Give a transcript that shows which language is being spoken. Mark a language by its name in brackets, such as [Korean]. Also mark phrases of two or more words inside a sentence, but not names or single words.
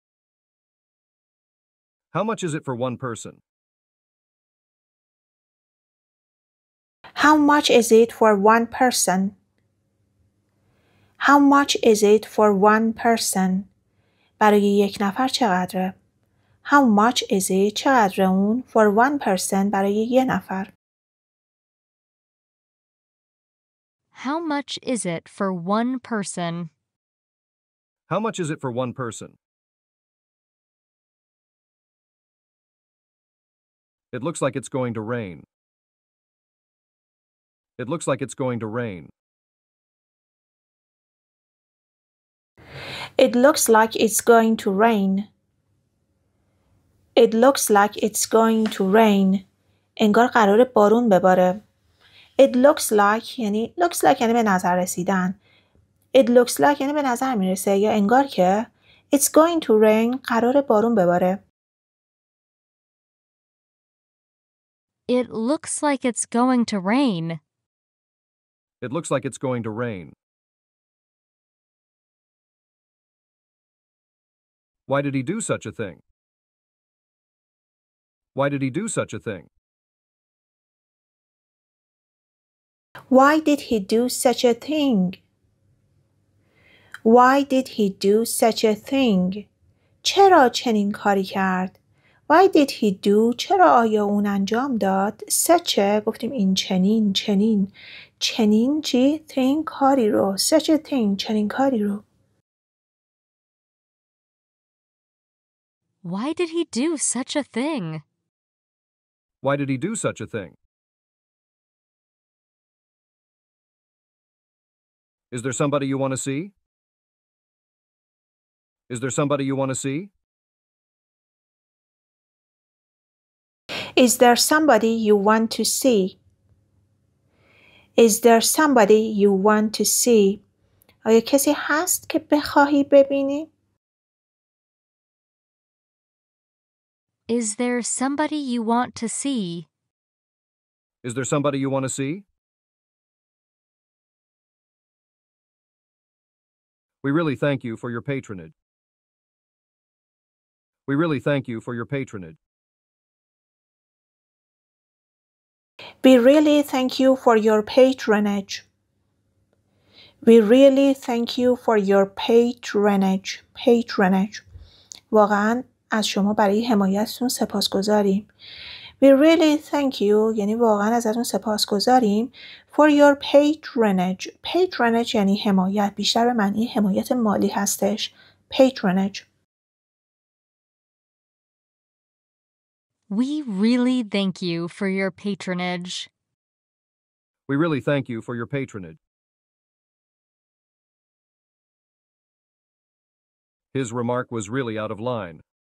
[English] How much is it for one person? How much is it for one person? How much is it for one person? [Persian] برای یک نفر چقدره؟ [English] How much is it [Persian] چقدره اون [English] for one person [Persian] برای یک نفر؟ [English] How much is it for one person? How much is it for one person? It looks like it's going to rain. It looks like it's going to rain. It looks like it's going to rain. It looks like it's going to rain. [Persian] انگار قراره بارون بباره. [English] It looks like [Persian] یعنی یعنی به نظر رسیدن. [English] It looks like [Persian] یعنی به نظر میرسه یا انگار که [English] it's going to rain [Persian] قراره بارون بباره. [English] It looks like it's going to rain. It looks like it's going to rain. Why did he do such a thing? Why did he do such a thing? Why did he do such a thing? Why did he do such a thing? [Persian] چرا چنین کاری کرد؟ [English] Why did he do [Persian] چرا آیا اون انجام داد؟ such گفتیم این چنین چنین چی؟ thing کاری رو [English] such a thing [Persian] چنین کاری رو. [English] Why did he do such a thing? Why did he do such a thing? Is there somebody you want to see? Is there somebody you want to see? Is there somebody you want to see? Is there somebody you want to see? آیا کسی هست که بخواهی ببینی؟ Is there somebody you want to see? Is there somebody you want to see? We really thank you for your patronage. We really thank you for your patronage. We really thank you for your patronage. We really thank you for your patronage. Patronage. [Persian] واقعاً از شما برای حمایتتون سپاسگزاریم. [English] We really thank you [Persian] یعنی واقعاً ازتون سپاسگزاریم [English] for your patronage. [Persian] Patronage یعنی حمایت. بیشتر به معنی حمایت مالی هستش. [English] Patronage. We really thank you for your patronage. We really thank you for your patronage. His remark was really out of line.